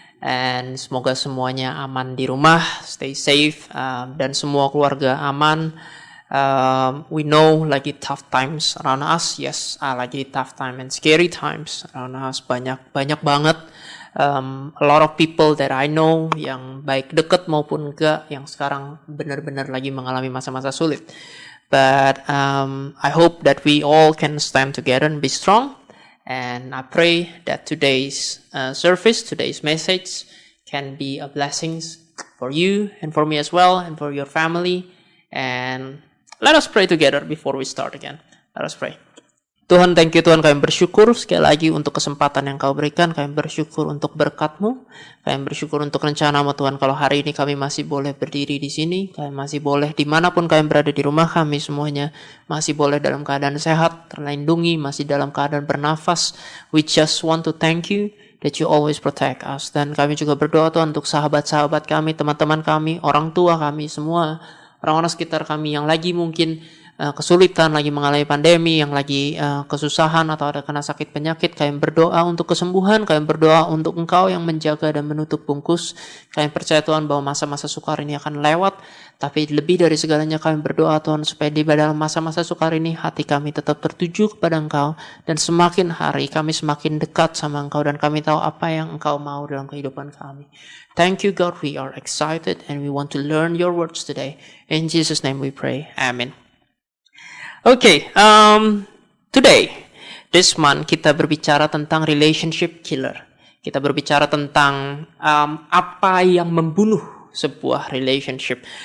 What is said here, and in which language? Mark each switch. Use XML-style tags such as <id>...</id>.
<id>And semoga semuanya aman di rumah,</id> <en>stay safe,</en> <id>dan semua keluarga aman.</id> <en>We know</en> <id>lagi</id> <en>tough times around us. Yes, lagi tough time and scary times around us.</en> <id>Banyak banget.</id> <en>A lot of people that I know</en> <id>yang baik deket maupun enggak yang sekarang benar-benar lagi mengalami masa-masa sulit.</id> <en>But I hope that we all can stand together and be strong. And I pray that today's service, today's message can be a blessing for you and for me as well and for your family. And let us pray together before we start again. Let us pray.</en> <id>Tuhan,</id> <en>thank you</en> <id>Tuhan, kami bersyukur sekali lagi untuk kesempatan yang kau berikan. Kami bersyukur untuk berkat-Mu. Kami bersyukur untuk rencana-Mu Tuhan. Kalau hari ini kami masih boleh berdiri di sini, kami masih boleh dimanapun kami berada di rumah kami semuanya, masih boleh dalam keadaan sehat, terlindungi, masih dalam keadaan bernafas.</id> <en>We just want to thank you that you always protect us.</en> <id>Dan kami juga berdoa Tuhan untuk sahabat-sahabat kami, teman-teman kami, orang tua kami semua, orang-orang sekitar kami yang lagi mungkin kesulitan, lagi mengalami pandemi, yang lagi kesusahan atau ada kena sakit penyakit. Kami berdoa untuk kesembuhan, kami berdoa untuk Engkau yang menjaga dan menutup bungkus. Kami percaya Tuhan bahwa masa-masa sukar ini akan lewat, tapi lebih dari segalanya kami berdoa Tuhan supaya di dalam masa-masa sukar ini hati kami tetap tertuju kepada Engkau, dan semakin hari kami semakin dekat sama Engkau, dan kami tahu apa yang Engkau mau dalam kehidupan kami.</id> <en>Thank you God, we are excited and we want to learn your words today. In Jesus' name we pray. Amen. Okay, today, this month</en> <id>kita berbicara tentang</id> <en>relationship killer.</en> <id>Kita berbicara tentang apa yang membunuh sebuah relationship.</id>